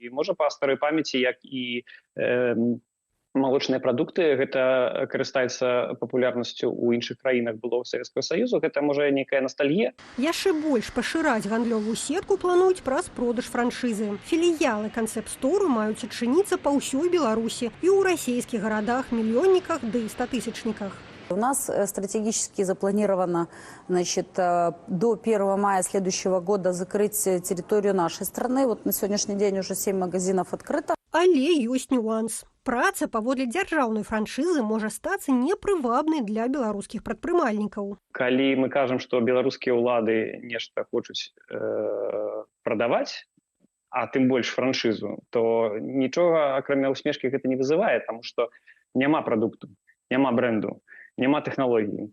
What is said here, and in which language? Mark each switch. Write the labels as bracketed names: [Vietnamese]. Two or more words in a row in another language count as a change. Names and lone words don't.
[Belarusian] І можа па старой памяці, як і Малочныя прадукты, гэта карыстаецца папулярнасцю ў іншых краінах былога Савецкага Саюзу, гэта можа нейкая ностальгія. Яшчэ больш пашыраць гандлёвую сетку плануюць праз продаж франшызы. Філіялы канцэпт-стору маюць адчыніцца па ўсёй Беларусі і ў расійскіх гарадах, мільённіках ды 100-тысячніках. [Russian] У нас стратегически запланировано, значит, до 1 мая следующего года закрыть территорию нашей страны. Вот на сегодняшний день уже 7 магазинов открыто. [Belarusian] Але ёсць нюанс. Праца паводле дзяржаўнай франшызы можа стацца непрывабнай для беларускіх прадпрымальнікаў. Калі мы кажам, што беларускія ўлады нешта хочуць прадаваць, а тым больш франшызу, то нічога, акрамя усмешкі, гэта не вызывае, таму што няма прадукту, няма бренду, няма тэхналогій.